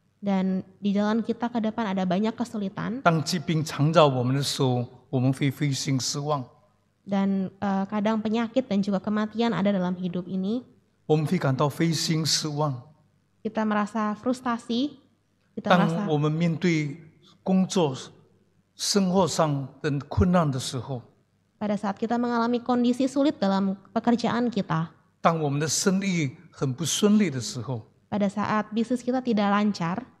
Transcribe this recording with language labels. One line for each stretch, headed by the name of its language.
Indonesian: dan di jalan kita ke depan ada banyak kesulitan,
Chinese: 当疾病缠绕我们的时候，我们会灰心失望，
Indonesian: dan kadang penyakit dan juga kematian ada dalam hidup ini.
Chinese: 我们会感到灰心失望。
Indonesian: Kita merasa frustasi, kita merasa
Chinese: 当我们面对工作、生活上的困难的时候，
Indonesian: pada saat kita mengalami kondisi sulit dalam pekerjaan kita,
Chinese: 当我们的生意很不顺利的时候，
Indonesian: pada saat bisnis kita tidak lancar,